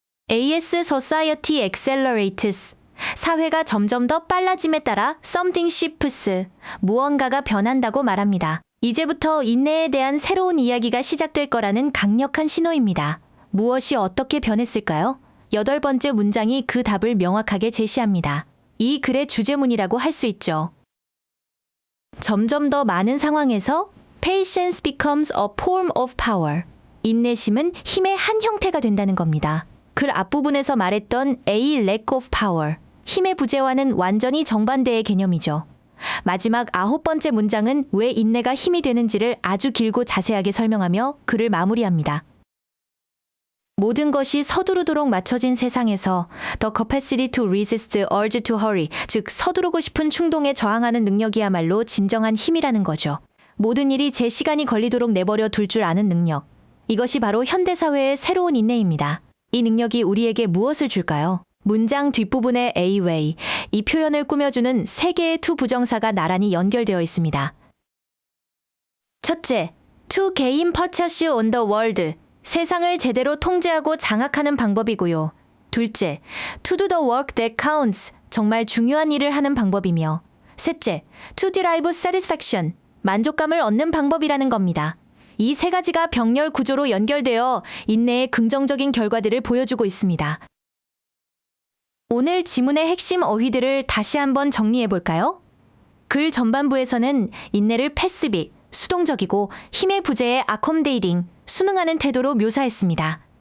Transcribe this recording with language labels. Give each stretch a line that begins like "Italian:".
English: AS Society accelerates.
Korean: 사회가 점점 더 빨라짐에 따라
English: something shifts.
Korean: 무언가가 변한다고 말합니다. 이제부터 인내에 대한 새로운 이야기가 시작될 거라는 강력한 신호입니다. 무엇이 어떻게 변했을까요? 8번째 문장이 그 답을 명확하게 제시합니다. 이 글의 주제문이라고 할 수 있죠. 점점 더 많은 상황에서
English: Patience becomes a form of power.
Korean: 인내심은 힘의 한 형태가 된다는 겁니다. 글 앞부분에서 말했던
English: A lack of power.
Korean: 힘의 부재와는 완전히 정반대의 개념이죠. 마지막 9번째 문장은 왜 인내가 힘이 되는지를 아주 길고 자세하게 설명하며 글을 마무리합니다. 모든 것이 서두르도록 맞춰진 세상에서
English: the capacity to resist the urge to hurry,
Korean: 즉 서두르고 싶은 충동에 저항하는 능력이야말로 진정한 힘이라는 거죠. 모든 일이 제 시간이 걸리도록 내버려 둘 줄 아는 능력. 이것이 바로 현대사회의 새로운 인내입니다. 이 능력이 우리에게 무엇을 줄까요? 문장 뒷부분의 A-way, 이 표현을 꾸며주는 3개의 to 부정사가 나란히 연결되어 있습니다.
English: 첫째, to gain purchase on the world.
Korean: 세상을 제대로 통제하고 장악하는 방법이고요.
English: 둘째, to do the work that counts.
Korean: 정말 중요한 일을 하는 방법이며.
English: 셋째, to derive satisfaction.
Korean: 만족감을 얻는 방법이라는 겁니다. 이 3가지가 병렬 구조로 연결되어 인내의 긍정적인 결과들을 보여주고 있습니다. 오늘 지문의 핵심 어휘들을 다시 한번 정리해 볼까요? 글 전반부에서는 인내를 패시브, 수동적이고 힘의 부재에 accommodating, 순응하는 태도로 묘사했습니다.